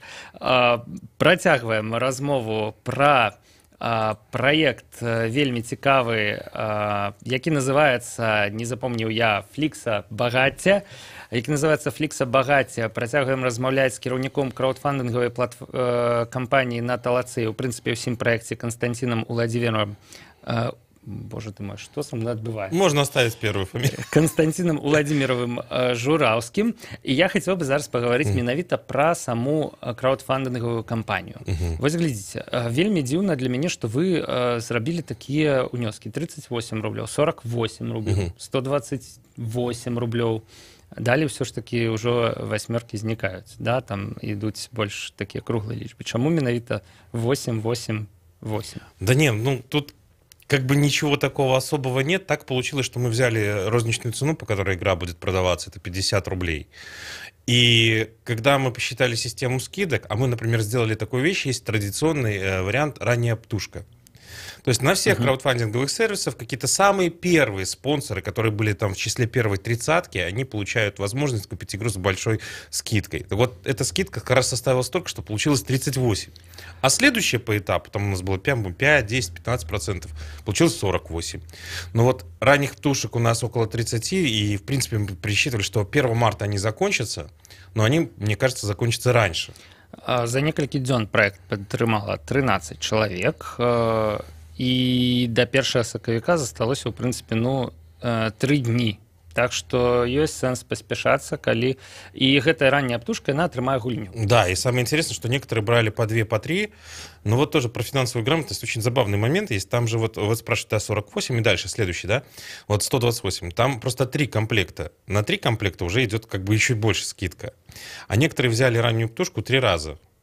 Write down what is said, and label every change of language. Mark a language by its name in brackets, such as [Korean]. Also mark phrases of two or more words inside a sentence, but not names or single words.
[Belarusian] Працягваем размову пра праект вельмі цікавы, які называецца, не запомніў я, Флікса багацця, які называецца Флікса багацця. Працягваем размаўляць з кіраўніком краўдфандынгавай кампаніі на Талацыі, у прынцыпе, ўсім праекце Константином Уладзіміровым. [Russian] Боже ты мой, что со мной отбывается? Можно оставить первую фамилию. [Belarusian] Константином Уладзіміровым Жураўскім. І я хацеў бы зараз паговорыць менавіта пра саму краўдфандынгавую кампанію. Вось глядзіце, вельмі дзіўна для мяне, што вы зрабілі такія ўнёскі: 38 рублёў, 48 рублёў, 128 рублёў. Далей ўсё ж такі ўжо васьмёркі знікаюць, да, там ідуць больш такія круглыя лічбы. Чаму менавіта 8, 8, 8? [Russian] Да не, ну тут как бы ничего такого особого нет. Так получилось, что мы взяли розничную цену, по которой игра будет продаваться, это 50 рублей. И когда мы посчитали систему скидок, а мы, например, сделали такую вещь, есть традиционный вариант «ранняя птушка». То есть на всех краудфандинговых сервисах какие-то самые первые спонсоры, которые были там в числе первой тридцатки, они получают возможность купить игру с большой скидкой. Так вот, эта скидка как раз составила столько, что получилось 38. А следующее по этапу, там у нас было 5, 10, 15%, получилось 48. Но вот ранних птушек у нас около 30, и в принципе мы присчитывали, что 1 марта они закончатся, но они, мне кажется, закончатся раньше. [Belarusian] За некалькі дзён праект падтрымала 13 чалавек, і да 1 сакавіка засталося, ў прынцыпе, 3 дні. Так што ёсць сэнс паспяшацца, калі... І гэтая ранняя птушка, яна атрымае гульню. [Russian] Да, и самое интересное, что некоторые брали по 2, по 3, но вот тоже про финансовую грамотность очень забавный момент есть. Там же вот спрашивают, 48 и дальше, следующий, да? Вот 128. Там просто 3 комплекта. На 3 комплекта уже идет как бы еще больше скидка. А некоторые взяли раннюю птушку 3 раза.